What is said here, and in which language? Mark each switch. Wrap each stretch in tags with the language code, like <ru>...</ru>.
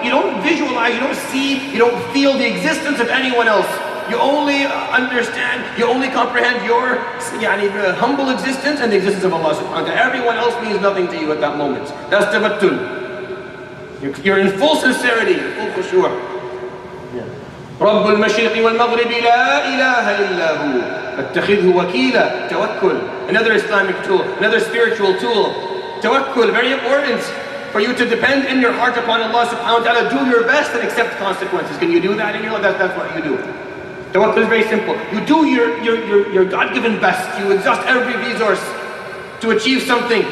<en>You don't visualize, you don't see, you don't feel the existence of anyone else. You only understand, you only comprehend your humble existence and the existence of Allah subhanahu wa ta'ala. Everyone else means nothing to you at that moment. That's tabattul. You're in full sincerity, full khushu'.</en> <ar>رب المشرق والمغرب لا إله إلا هو فاتخذه وكيلا.</ar> <en>Tawakkul, another Islamic tool, another spiritual tool. Tawakkul, very important for you to depend in your heart upon Allah subhanahu wa ta'ala. Do your best and accept consequences. Can you do that in your life? That's what you do. Tawakkul is very simple. You do your God-given best. You exhaust every resource to achieve something.</en>